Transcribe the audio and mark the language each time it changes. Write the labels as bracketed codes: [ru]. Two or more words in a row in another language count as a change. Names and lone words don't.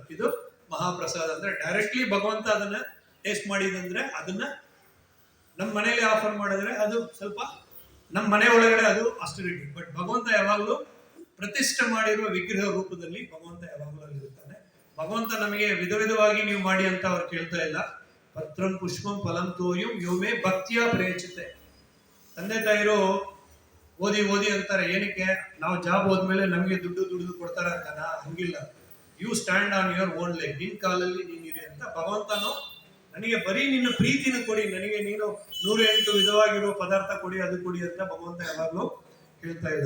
[kn] ಇದು ಮಹಾಪ್ರಸಾದ ಅಂದ್ರೆ ಡೈರೆಕ್ಟ್ಲಿ ಭಗವಂತ ಅದನ್ನ ಟೇಸ್ಟ್ ಮಾಡಿದಂದ್ರೆ ಅದನ್ನ ನಮ್ಮ ಮನೆಯಲ್ಲಿ ಆಫರ್ ಮಾಡಿದ್ರೆ ಅದು ಸ್ವಲ್ಪ ನಮ್ಮ ಮನೆ ಒಳಗಡೆ ಅದು ಅಸ್ಟಿರಿಟಿ. ಬಟ್ ಭಗವಂತ ಯಾವಾಗಲೂ ಪ್ರತಿಷ್ಠೆ ಮಾಡಿರುವ ವಿಗ್ರಹ ರೂಪದಲ್ಲಿ ಭಗವಂತ ಯಾವಾಗಲೂ ಅಲ್ಲಿರ್ತಾನೆ. ಭಗವಂತ ನಮಗೆ ವಿಧ ವಿಧವಾಗಿ ನೀವು ಮಾಡಿ ಅಂತ ಅವ್ರು ಕೇಳ್ತಾ ಇಲ್ಲ. [sa] ಪತ್ರಂ ಪುಷ್ಪಂ ಫಲಂ ತೋಯಂ ಯೋಮೇ ಭಕ್ತಿಯ ಪ್ರೇಚಿತೆ. [kn] ತಂದೆ ತಾಯಿರು ಓದಿ ಅಂತಾರೆ. ಏನಕ್ಕೆ? ನಾವು ಜಾಬ್ ಹೋದ್ಮೇಲೆ ನಮಗೆ ದುಡ್ಡು ಕೊಡ್ತಾರೆ ಅಂತಾನ? ಹಂಗಿಲ್ಲ. [en] you stand on your own leg, [kn] ನಿನ್ ಕಾಲಲ್ಲಿ ನೀನಿರಿ ಅಂತ ಭಗವಂತನು ನನಗೆ ಬರೀ ನಿನ್ನ ಪ್ರೀತಿನ ಕೊಡಿ, ನನಗೆ ನೀನು 108 ವಿಧವಾಗಿರೋ ಪದಾರ್ಥ ಕೊಡಿ, ಅದು ಕೊಡಿ ಅಂತ ಭಗವಂತ ಯಾವಾಗಲೂ ಹೇಳ್ತಾ ಇಲ್ಲ.